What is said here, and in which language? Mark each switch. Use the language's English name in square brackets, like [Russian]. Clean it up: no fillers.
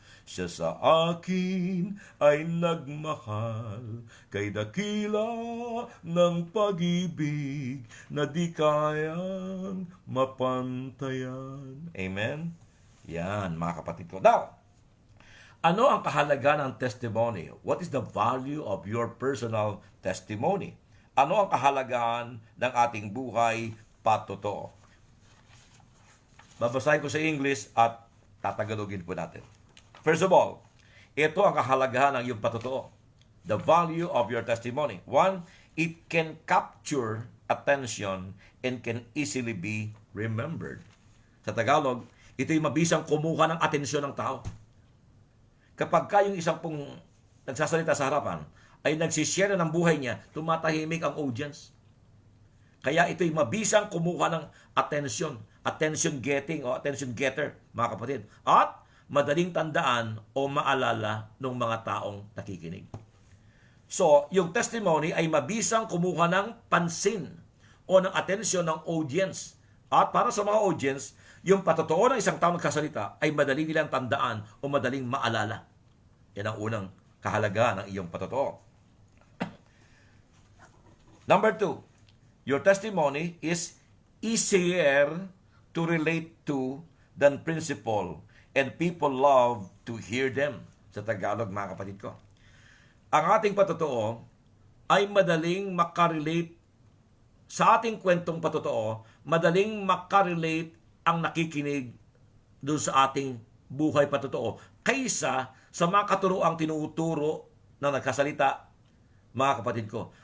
[Filipino] Siya sa akin ay nagmahal, kay dakila ng pag-ibig na di kayang mapantayan. Amen? Yan, mga kapatid ko. Now, ano ang kahalaga ng testimony? [English] What is the value of your personal testimony? [Filipino] Ano ang kahalagahan ng ating buhay patotoo? Babasahin ko sa English at tatagalogin po natin. First of all, ito ang kahalagahan ng iyong patotoo. [English] The value of your testimony. One, it can capture attention and can easily be remembered. [Filipino] Sa Tagalog, ito'y mabisang kumuha ng atensyon ng tao. Kapag yung isang pong nagsasalita sa harapan ay nagsishare ng buhay niya, tumatahimik ang audience. Kaya ito'y mabisang kumuha ng attention getting o attention getter, mga kapatid. At madaling tandaan o maalala ng mga taong nakikinig. So, yung testimony ay mabisang kumuha ng pansin o ng atensyon ng audience. At para sa mga audience, yung patotoo ng isang taong nagkasalita ay madaling nilang tandaan o madaling maalala. Yan ang unang kahalagahan ng iyong patotoo. [English] Number 2, your testimony is easier to relate to than principle, and people love to hear them. [Filipino] Sa Tagalog, mga kapatid ko. Ang ating patotoo ay madaling makarelate sa ating kwentong patotoo, madaling makarelate ang nakikinig doon sa ating buhay patotoo kaysa sa mga katuroang tinuturo na nagkasalita, mga kapatid ko.